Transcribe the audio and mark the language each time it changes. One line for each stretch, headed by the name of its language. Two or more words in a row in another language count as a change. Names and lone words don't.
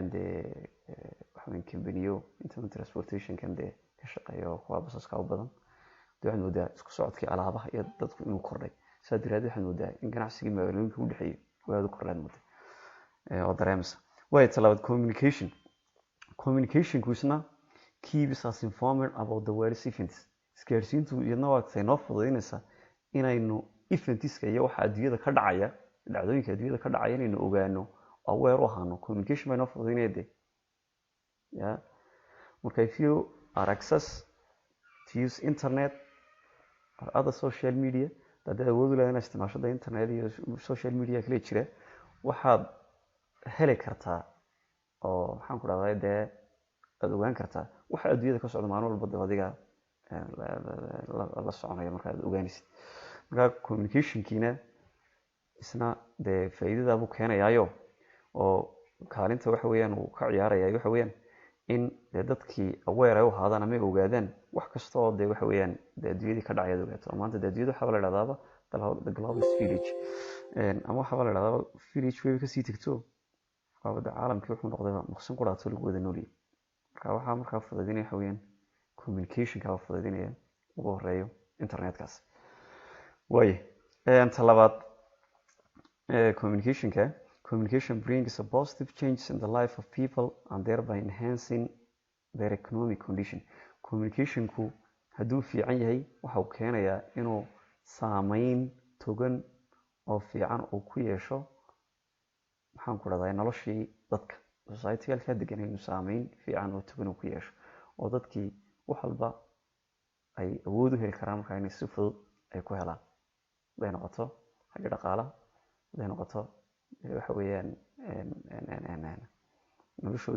Somali: dee waxa weeyaan kambaniyo inta transportation kan dee ka shaqeeyo kuwa basaska u badan waxaan moodaa isku socodkii alaabaha iyo dadku inuu kordhay sidaa daraadeed waxaan moodaa in ganacsigii magaalooyinka u dhexeeyay uu aad u kordhaan moodaa oo dareemasa waayo talabaad communicationku isna
English: keeps us informed about the world's events
Somali: isgaarsiintu iyadna waa tay noo fududaynaysaa inaynu eventska iyo waxa adduunyada ka dhacaya dhacdooyinka adduunyada ka dhacaya inaynu ogaano aware u ahaano communication bay noo fududaynaya dee marka
English: if you are access to use internet or other social media
Somali: haddaad awood u leedahay inaad isticmaashada internet iyo
English: social media
Somali: kale jira waxaad heli kartaa oo maxaan ku dhahdaa dee aad ogaan kartaa waxa adduunyada ka socda maalin walba dee adiga la soconaya marka aad ogaanaysid marka communicationkiina isna dee faa'iidada buu keenayaayo oo kaalinta waxa weeyaan uu ka ciyaaraya waxa weeyaan in dee dadkii aware ay u ahaadaan ama ay ogaadaan wax kasta oo dee waxa weeyaan dee adduunyadii ka dhacay aad ogaato maanta dee adduunyada waxaa la idhahdaaba
English: the global village
Somali: ama waxaa la idhahdaaba village way kasii tegto waabada caalamkii wuxuu noqday maqsin ku dhaato lagu wada noolyahay marka waxaa markaa fudaydinaya waxa weeyaan communicationka waa fudaydinaya ugu horeeyo internetkaas waaye ta labaad
English: communication brings a positive changes in the life of people and thereby enhancing their economic condition communicationku
Somali: hadduu fiican yahay waxa uu keenayaa inuu saameyn togan oo fiican uu ku yeesho maxaan ku dhahdaa noloshii dadka society-galka degan inuu saameyn fiican oo togan uu ku yeesho oo dadkii wax walba ay awood u heli karaan markaa inay si fudud ay ku helaan haday noqoto xagga dhaqaalaha haday noqoto waxa weeyaan noloshoodii